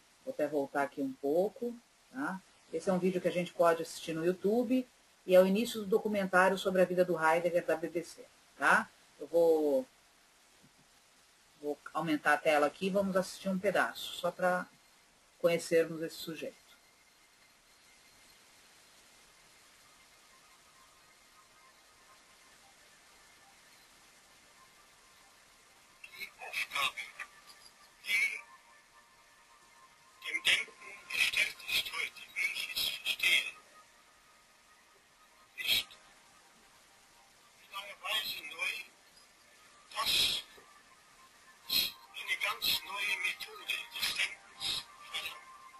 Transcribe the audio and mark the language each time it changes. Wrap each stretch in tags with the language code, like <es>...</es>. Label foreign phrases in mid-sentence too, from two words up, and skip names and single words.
<pt>Vou até voltar aqui um pouco, tá? Esse é um vídeo que a gente pode assistir no YouTube e é o início do documentário sobre a vida do Heidegger da BBC, tá? Eu vou aumentar a tela aqui e vamos assistir um pedaço, só para conhecermos esse sujeito.</pt> <de>Dem Denken gestellt ist heute, wie ich es verstehe, ist in einer Weise neu, dass es eine ganz neue Methode des Denkens verlangt.</de>